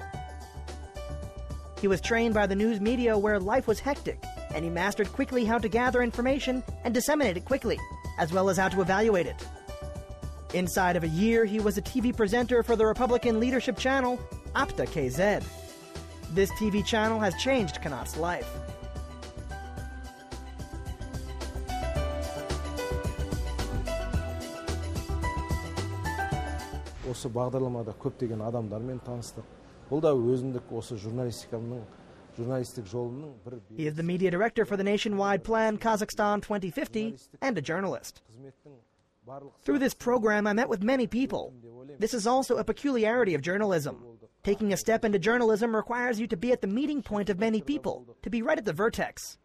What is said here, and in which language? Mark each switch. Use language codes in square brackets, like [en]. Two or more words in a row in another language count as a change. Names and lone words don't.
[en] He was trained by the news media where life was hectic, and he mastered quickly how to gather information and disseminate it quickly, as well as how to evaluate it. Inside of a year, he was a TV presenter for the Republican leadership channel, Apta KZ. This TV channel has changed Kanat's life. [kk] Осы бағдарламада көптеген адамдармен таныстық. Бұл да өзіндік осы журналистік жолының бір. [en] He is the media director for the nationwide plan Kazakhstan 2050 and a journalist. Through this program, I met with many people. This is also a peculiarity of journalism. Taking a step into journalism requires you to be at the meeting point of many people, to be right at the vertex.